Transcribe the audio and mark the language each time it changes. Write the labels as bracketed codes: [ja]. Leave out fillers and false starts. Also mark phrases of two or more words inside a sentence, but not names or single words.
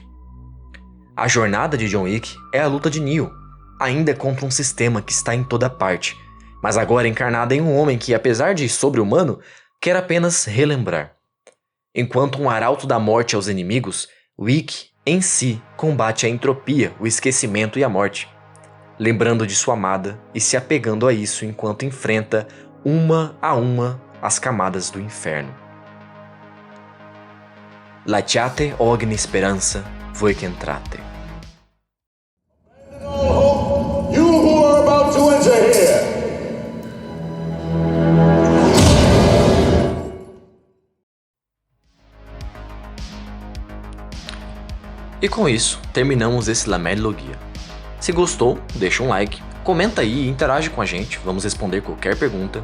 [pt] A jornada de John Wick é a luta de Neo, ainda contra um sistema que está em toda parte, mas agora encarnada em um homem que, apesar de sobre-humano, quer apenas relembrar. Enquanto um arauto da morte aos inimigos, Wick, em si, combate a entropia, o esquecimento e a morte, lembrando de sua amada e se apegando a isso enquanto enfrenta uma a uma as camadas do inferno. [it] Lasciate ogni speranza voi che entrate. [en] You who are about to enter here. [pt] E com isso, terminamos esse Lamelogia. Se gostou, deixa um like, comenta aí e interage com a gente, vamos responder qualquer pergunta.